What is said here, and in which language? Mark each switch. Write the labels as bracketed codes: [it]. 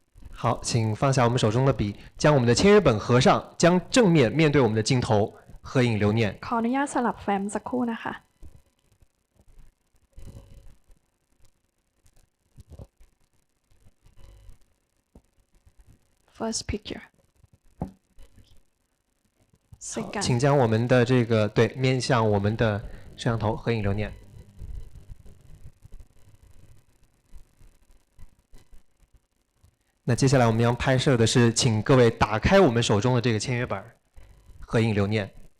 [zh] 好，请放下我们手中的笔，将我们的签约本合上，将正面面对我们的镜头，合影留念。 [th] ขออนุญาตสลับแฟ้มสักครู่นะคะ [en] First picture. [zh] 请将我们的这个面向我们的摄像头合影留念。那接下来我们要拍摄的是，请各位打开我们手中的这个签约本，合影留念。